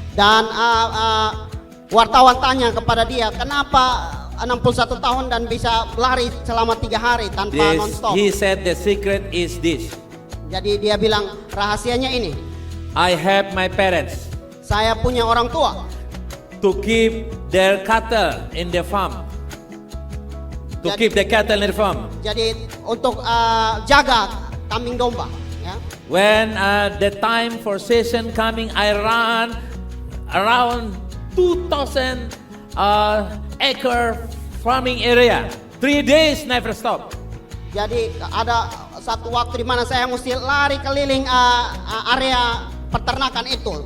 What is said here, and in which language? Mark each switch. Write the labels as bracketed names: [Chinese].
[Indonesian] Dan wartawan tanya kepada dia, kenapa 61 tahun dan bisa lari selama 3 hari tanpa non-stop. [English] He said the secret is this. [Indonesian] Jadi dia bilang rahasianya ini, [English] I have my parents [Indonesian] saya punya orang tua [English] to keep their cattle in the farm. To [Indonesian] Jadi- [English] keep the cattle in the farm. [Indonesian] jadi untuk jaga kambing domba ya. [English] When the time for session coming, I run around 2,000 acre farming area. 3 days never stop. [Indonesian] Jadi ada satu waktu di mana saya mesti lari keliling area peternakan itu.